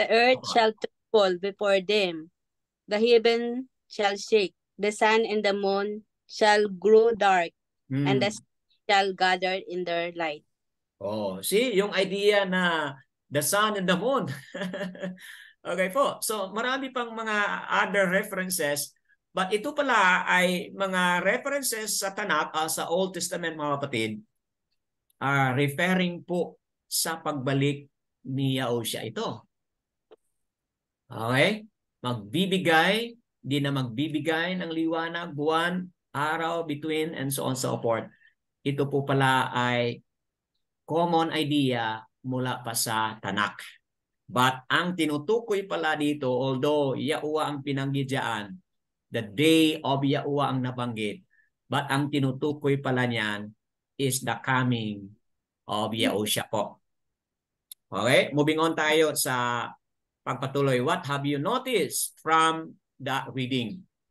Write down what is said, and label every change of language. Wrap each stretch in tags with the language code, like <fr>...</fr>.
<en>The earth shall tremble before them. The heaven shall shake. The sun and the moon shall grow dark. And the stars shall gather in their light. Oh, see,</en> <tl>yung idea na</tl> <en>the sun and the moon.</en> <tl>Okay po. So, marami pang mga</tl> <en>other references.</en> <tl>But ito pala ay mga references sa Tanakh, sa Old Testament mga kapatid, referring po sa pagbalik ni Yahushua ito. Okay? Magbibigay, di na magbibigay ng liwanag, buwan, araw,</tl> <en>between, and so on and so forth.</en> <tl>Ito po pala ay common idea mula pa sa Tanakh. But ang tinutukoy pala dito, although Yahuwah ang pinanggit diyan,</tl> <en>the day of Yahuwah</en> <tl>ang nabanggit, but ang tinutukoy pala niyan is</tl> <en>the coming of Yahushua</en> <tl>po. Okay,</tl> <en>moving on</en> <tl>tayo sa pagpatuloy.</tl> <en>What have you noticed from that reading?</en>